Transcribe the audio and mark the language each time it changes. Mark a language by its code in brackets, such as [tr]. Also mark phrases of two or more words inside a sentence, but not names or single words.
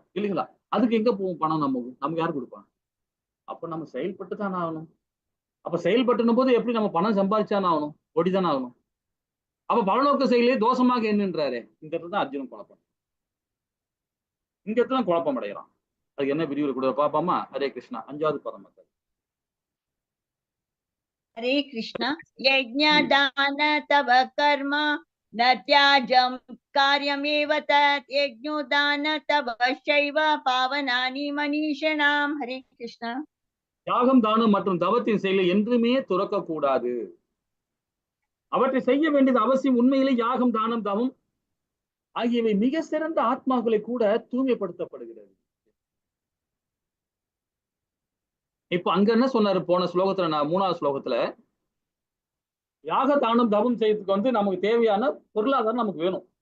[ta] இல்லைங்களா? அதுக்கு எங்க போகும் பணம்? நமக்கு யார் கொடுப்பாங்க? அப்ப நம்ம செயல்பட்டு தானே ஆகணும். அப்ப செயல்பட்டுனும் போது எப்படி நம்ம பணம் சம்பாதிச்சானே ஆகணும், ஓடிதானே ஆகணும். அப்ப பலநோக்கு செயலே தோஷமாக என்னன்றாரு. இந்த இடத்துல தான் அர்ஜுனன் குழப்பம். இந்த இடத்துல குழப்பம் அடைகிறான். அதுக்கு என்ன விரிவுரை கூட பாப்பாமா? ஹரே கிருஷ்ணா. 5வது பதம் மக்கள். [sa] हरे कृष्ण यज्ञदान तव कर्म न त्याजं कार्यमेव तत् यज्ञोदान तव शैव पावनानि मनीषिणाम् हरे कृष्ण [ta] யாகம் தானம் மற்றும் தவத்தின் செயலை என்றுமே துறக்க கூடாது. அவற்றை செய்ய வேண்டியது அவசியம். உண்மையிலே யாகம் தானம் தவம் ஆகியவை மிக சிறந்த ஆத்மாக்களை கூட தூய்மைப்படுத்தப்படுகிறது. இப்ப அங்க என்ன சொன்னாரு போன ஸ்லோகத்துல, 3வது ஸ்லோகத்துல யாக தானம் தவம் செய்யறதுக்கு நமக்கு தேவையான பொருளாதாரம் நமக்கு வேணும்.